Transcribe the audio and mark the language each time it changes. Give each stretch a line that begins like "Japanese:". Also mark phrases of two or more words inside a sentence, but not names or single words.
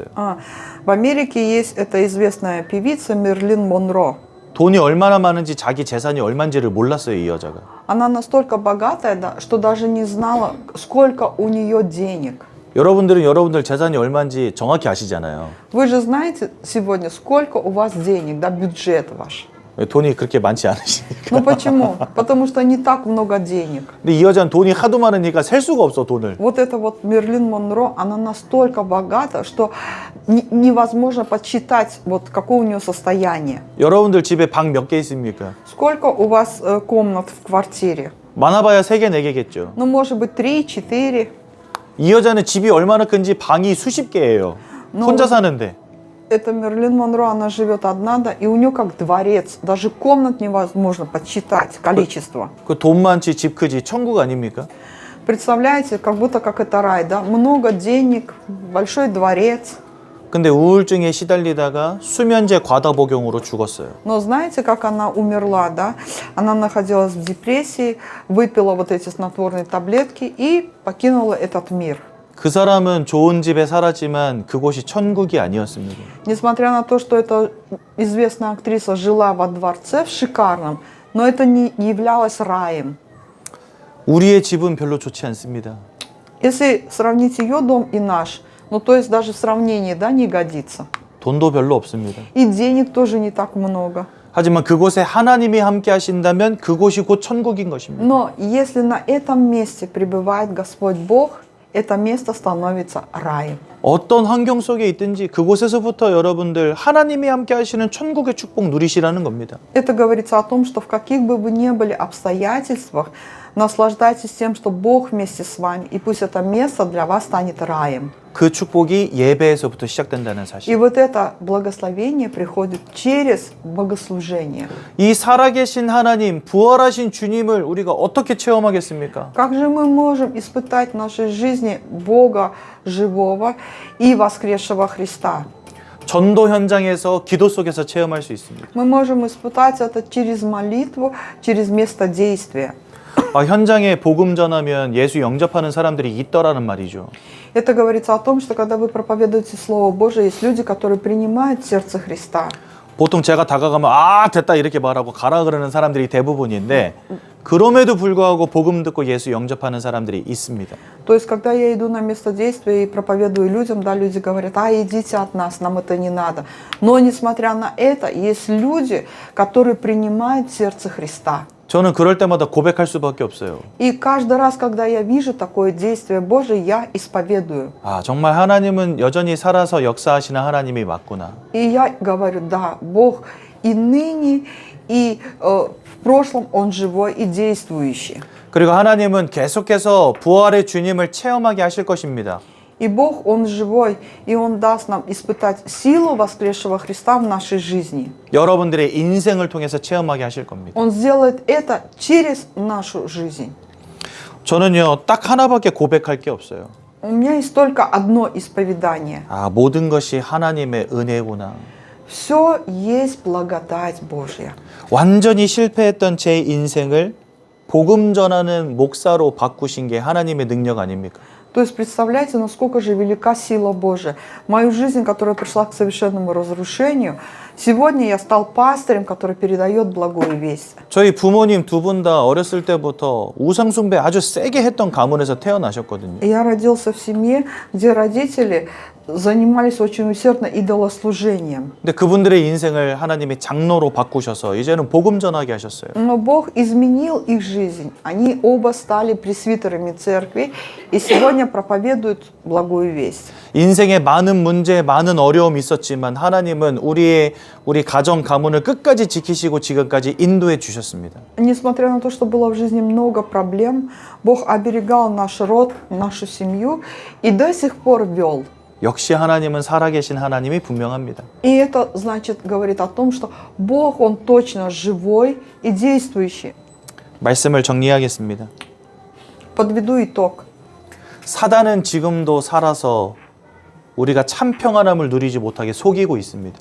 Russian: В Америке есть эта известная певица Мерлин Монро.
Korean: 돈이 얼마나 많은지 자기 재산이 얼마인지를 몰랐어요, 이 여자가.
Russian: Она настолько богатая, да, что даже не знала, сколько у нее денег.
Korean: 여러분들은 여러분들 재산이 얼마인지 정확히 아시잖아요.
Russian: Вы же знаете сегодня, сколько у вас денег, да, бюджет ваш.
Korean: 돈이 그렇게 많지 않으시니까.
Russian: Ну почему? Потому что не так много денег.
Korean: 근데 이 여자는 돈이 하도 많으니까 셀 수가 없어, 돈을.
Russian: Вот эта вот Мерлин Монро, она настолько богата, что невозможно подсчитать, вот какое у нее состояние.
Korean: 여러분들 집에 방 몇 개 있습니까?
Russian: Сколько у вас комнат в квартире?
Korean: 많아봐야 3개, 4개겠죠.
Russian: Ну, может быть, 3, 4.
Korean: 이 여자는 집이 얼마나 큰지 방이 수십 개예요. 혼자 사는데.
Russian: Это Мерлин Монро, она живет одна, да, и у нее как дворец. Даже комнат невозможно подсчитать, количество.
Korean: 그 돈 많지, 집 크지, 천국 아닙니까?
Russian: Представляете, как будто как это рай, да? Много денег, большой дворец.
Korean: 근데 우울증에 시달리다가 수면제 과다 복용으로 죽었어요.
Russian: Но знаете, как она умерла, да? Она находилась в депрессии, выпила вот эти снотворные таблетки и покинула этот мир.
Korean: 그 사람은 좋은 집에 살았지만 그곳이 천국이 아니었습니다.
Russian: Несмотря на то, что эта известная актриса жила во дворце в шикарном, но это не являлось раем.
Korean: 우리의 집은 별로 좋지 않습니다.
Russian: Если сравнить ее дом и наш, ну то есть даже в сравнении, да, не годится.
Korean: 돈도 별로 없습니다.
Russian: И денег тоже не так много.
Korean: 하지만 그곳에 하나님이 함께 하신다면 그곳이 곧 천국인 것입니다.
Russian: Но если на этом месте пребывает Господь Бог, это место становится раем.
Korean: 어떤 환경 속에 있든지 그곳에서부터 여러분들 하나님이 함께 하시는 천국의 축복 누리시라는 겁니다.
Russian: Это говорится о том, что в каких бы вы ни были обстоятельствах, наслаждайтесь тем, что Бог вместе с вами, и пусть это место для вас станет раем.
Korean: 그 축복이 예배에서부터 시작된다는
Russian: И
Korean: 사실.
Russian: вот это благословение приходит через богослужение.
Korean: 이 살아계신 하나님, 부활하신 주님을 우리가 어떻게 체험하겠습니까?
Russian: Как же мы можем испытать в нашей жизни Бога живого и воскресшего Христа?
Korean: 전도 현장에서 기도 속에서 체험할 수 있습니다.
Russian: Мы можем испытать это через молитву, через место действия.
Korean: 현장에 복음 전하면 예수 영접하는 사람들이 있더라는 말이죠.
Russian: Это говорится о том, что когда вы проповедуете Слово Божие, есть люди, которые принимают сердце Христа.
Korean: 보통 제가 다가가면 됐다 이렇게 말하고 가라 그러는 사람들이 대부분인데 그럼에도 불구하고 복음 듣고 예수 영접하는 사람들이 있습니다.
Russian: То есть, когда я иду на место действия и проповедую людям, да, люди говорят, идите от нас, нам это не надо. Но, несмотря на это, есть люди, которые принимают сердце Христа.
Korean: 저는 그럴 때마다 고백할 수밖에 없어요.
Russian: И каждый раз, когда я вижу такое действие Божие, я исповедую.
Korean: 정말 하나님은 여전히 살아서 역사하시는 하나님이 맞구나.
Russian: И я говорю, да, Бог и ныне, и в прошлом Он живой и действующий.
Korean: 그리고 하나님은 계속해서 부활의 주님을 체험하게 하실 것입니다.
Russian: И Бог, Он живой, и Он даст нам испытать силу воскресшего Христа в нашей жизни.
Korean: 여러분들의 인생을 통해서 체험하게 하실 겁니다.
Russian: Он сделает это через нашу жизнь.
Korean: 저는요, 딱 하나밖에 고백할 게 없어요.
Russian: У меня есть только одно исповедание.
Korean: 모든 것이 하나님의 은혜구나.
Russian: Все есть благодать Божья.
Korean: 완전히 실패했던 제 인생을 복음 전하는 목사로 바꾸신 게 하나님의 능력 아닙니까?
Russian: То есть представляете, насколько же велика сила Божия. Мою жизнь, которая пришла к совершенному разрушению, сегодня я стал пастырем, который передает благую весть.
Korean: 저희 부모님 두 분 다 어렸을 때부터 우상 숭배 아주 세게 했던 가문에서 태어나셨거든요.
Russian: Я родился в семье, где родители занимались очень усердно идолослужением.
Korean: 근데 그분들의 인생을 하나님이 장로로 바꾸셔서 이제는 복음 전하게 하셨어요.
Russian: Но Бог изменил их жизнь. Они оба стали пресвитерами церкви и сегодня проповедуют благую весть.
Korean: 인생에 많은 문제, 많은 어려움이 있었지만 하나님은 우리 가정 가문을 끝까지 지키시고 지금까지 인도해 주셨습니다.
Russian: Несмотря на то, что было в жизни много проблем, Бог оберегал наш род, нашу семью и до сих пор вел.
Korean: 역시 하나님은 살아계신 하나님이 분명합니다.
Russian: И это значит, говорит о том, что Бог, Он точно живой и действующий.
Korean: 말씀을 정리하겠습니다.
Russian: Подведу итог.
Korean: 사단은 지금도 살아서 우리가 참 평안함을 누리지 못하게 속이고 있습니다.